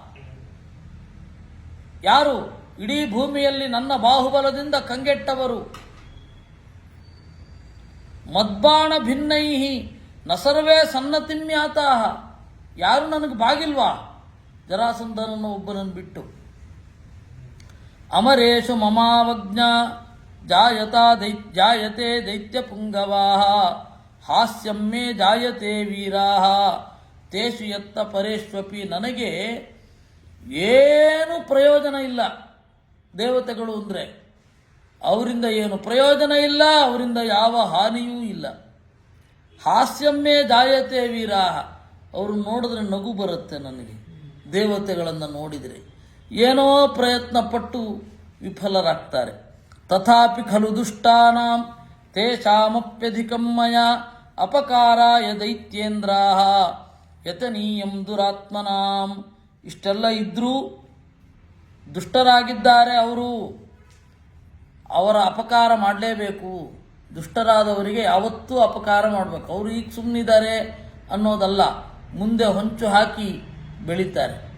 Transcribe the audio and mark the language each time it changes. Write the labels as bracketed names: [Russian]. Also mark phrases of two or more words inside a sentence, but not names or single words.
[Kannada] ಯಾರು ಇಡೀ ಭೂಮಿಯಲ್ಲಿ ನನ್ನ ಬಾಹುಬಲದಿಂದ ಕಂಗೆಟ್ಟವರು. [Sanskrit] ಮದ್ಬಾಣ ಭಿನ್ನೈಹಿ ನ ಸರ್ವೇ ಸನ್ನತಿಮ್ಯಾತಾಹ. [Kannada] ಯಾರು ನನಗೆ ಬಾಗಿಲ್ವಾ ಜರಾಸಂಧನನ್ನು ಒಬ್ಬನನ್ನು ಬಿಟ್ಟು. [Sanskrit] ಅಮರೇಶು ಮಮಾವಜ್ಞ ಜಾಯತೆ ದೈತ್ಯ ಪುಂಗವಾಹ ಹಾಸ್ಯಂ ಮೇ ಜಾಯತೆ ವೀರಾಹ ತೇಷು ಯತ್ತ ಪರೇಶ್ವಪಿ. [Kannada] ನನಗೆ ಏನು ಪ್ರಯೋಜನ ಇಲ್ಲ ದೇವತೆಗಳು ಅಂದರೆ. ಅವರಿಂದ ಏನು ಪ್ರಯೋಜನ ಇಲ್ಲ, ಅವರಿಂದ ಯಾವ ಹಾನಿಯೂ ಇಲ್ಲ. [Sanskrit] ಹಾಸ್ಯಮ್ಮೇ ಜಾಯತೆ ವೀರಾಹ. [Kannada] ಅವರು ನೋಡಿದ್ರೆ ನಗು ಬರುತ್ತೆ ನನಗೆ. ದೇವತೆಗಳನ್ನು ನೋಡಿದರೆ ಏನೋ ಪ್ರಯತ್ನ ಪಟ್ಟು ವಿಫಲರಾಗ್ತಾರೆ. [Sanskrit] ತಥಾಪಿ ಖಲು ದುಷ್ಟಾನಾಂ ತೇಷಾಮಪ್ಯಧಿಕಂ ಮಯಾ ಅಪಕಾರಾಯ ದೈತ್ಯೇಂದ್ರಾಹ ಯತನೀಯಂ ದುರಾತ್ಮನಾಂ. [Kannada] ಇಷ್ಟೆಲ್ಲ ಇದ್ರೂ ದುಷ್ಟರಾಗಿದ್ದಾರೆ ಅವರು. ಅವರ ಅಪಕಾರ ಮಾಡಲೇಬೇಕು. ದುಷ್ಟರಾದವರಿಗೆ ಯಾವತ್ತೂ ಅಪಕಾರ ಮಾಡಬೇಕು. ಅವರು ಈಗ ಸುಮ್ಮನಿದ್ದಾರೆ ಅನ್ನೋದಲ್ಲ, ಮುಂದೆ ಹೊಂಚು ಹಾಕಿ ಬೆಳೀತಾರೆ.